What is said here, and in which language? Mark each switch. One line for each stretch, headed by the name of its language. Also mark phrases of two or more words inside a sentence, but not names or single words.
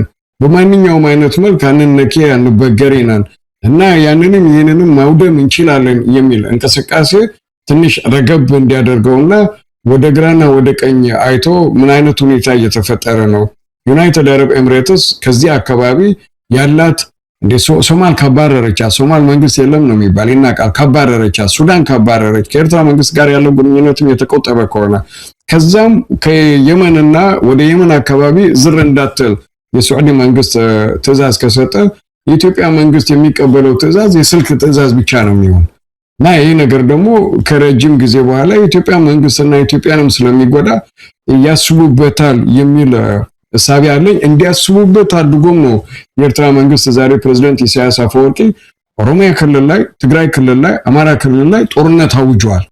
Amharic: በማንኛውም አይነት መልክ አንነኬ አንበገሬ ነን እና ያንንም ይሄንንም ማውደም እንችላለን የሚል እንቅስቃሴ ትንሽ ረገብ እንዲያደርገውና ወደ ግራና ወደ ቀኝ አይቶ ምን አይነት ሁኔታ እየተፈጠረ ነው። ዩናይትድ አረብ ኤሚሬትስ ከዚህ አካባቢ ያላት እንደ ሶማል ካባረረች ሶማል መንግስት የለም ነው የሚባል ይናቃል። ካባረረች ሱዳን ካባረረች ከኤርትራ መንግስት ጋር ያለው ግንኙነትም የተቆጠበ ከሆነ ከዛም ከየመንና ወደ የመን አካባቢ ዝር እንዳትል የሳዑዲ መንግስት ትዕዛዝ ከሰጠ የኢትዮጵያ መንግስት የሚቀበለው ትዕዛዝ የስልክ ትዕዛዝ ብቻ ነው የሚሆን። እና ይሄ ነገር ደግሞ ከረጅም ጊዜ በኋላ የኢትዮጵያ መንግስትና ኢትዮጵያንም ስለሚጎዳ ያስቡበታል የሚል እሳቤ አለኝ። እንዲያስቡበት አድርጎም ነው የኤርትራ መንግስት ዛሬ ፕሬዝዳንት ኢሳያስ አፈወርቂ ኦሮሚያ ክልል ላይ፣ ትግራይ ክልል ላይ፣ አማራ ክልል ላይ ጦርነት አውጇል።